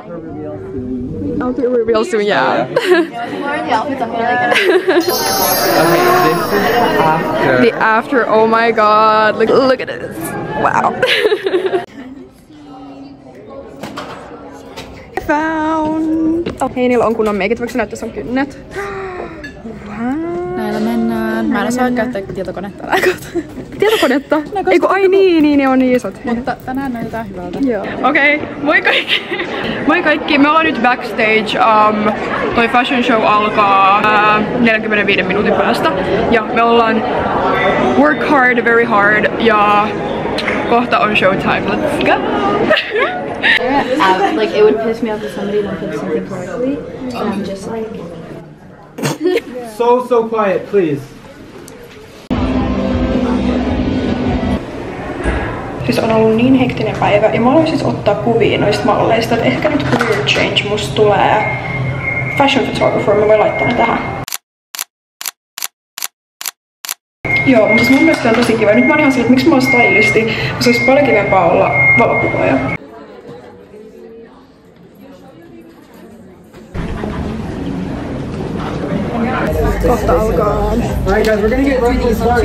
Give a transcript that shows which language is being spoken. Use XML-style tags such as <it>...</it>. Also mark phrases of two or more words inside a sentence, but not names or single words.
<en>I'll do a reveal soon, yeah. Okay, this is after. The after, oh my god, look at this. Wow. Found.</en> <fi>Hei, niillä on kunnon meikit, voiko sä näyttää sun kynnet? Näillä mennään. Mä en osaa käyttää tietokonetta näköt. Tietokonetta? Eiku, ai niin, ne on niin isot. Mutta tänään näytetään hyvältä. Joo. Okei, moi kaikki! Moi kaikki, me ollaan nyt backstage. Toi</fi> <en>fashion show</en> <fi>alkaa 45 minuutin päästä. Ja me ollaan</fi> <en>work hard, very hard.</en> <fi>Ja kohta on showtime.</fi> <en>Let's go! Like it would piss me off if somebody don't put something correctly, and I'm just like. So quiet, please.</en> <fi>Siis on ollut niin hektinen päivä ja mä aloin siis ottaa kuvia noista malleista, että ehkä nyt</fi> <en>career change</en> <fi>musta tulee</fi> <en>fashion photographer,</en> <fi>mä voin laittaa ne tähän. Joo, mutta siis mun mielestä se on tosi kiva. Nyt mä oon ihan sillä, että miksi mä oon stylisti, se olisi paljon kivempaa olla valokuvaaja. Kohta alkaa.</fi> <en>Alright guys, we're gonna get ready to start.</en>